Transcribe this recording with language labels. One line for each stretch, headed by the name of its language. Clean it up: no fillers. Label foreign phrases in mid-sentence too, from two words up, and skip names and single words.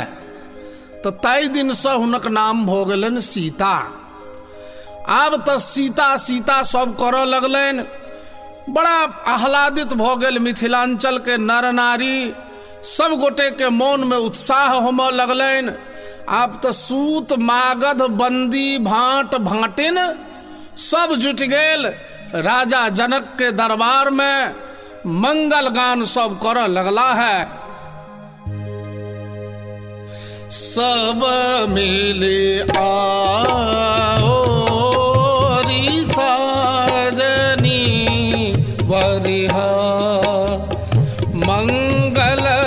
Maithili: तऽ ताहि दिन से हुनक नाम भऽ गेलनि सीता। आब तऽ सीता सीता सब करऽ लगलनि। बड़ा आह्लादित भऽ गेल मिथिलांचल के नर नारी। सब गोटे के मोन में उत्साह होमऽ लगलनि। आब तऽ सूत मागध बंदी भाट भाटिन सब जुटि गेल राजा जनक के दरबार में। मंगल गान सब करऽ लगला है। सब मिले आओ री साजनी वरिहा मंगल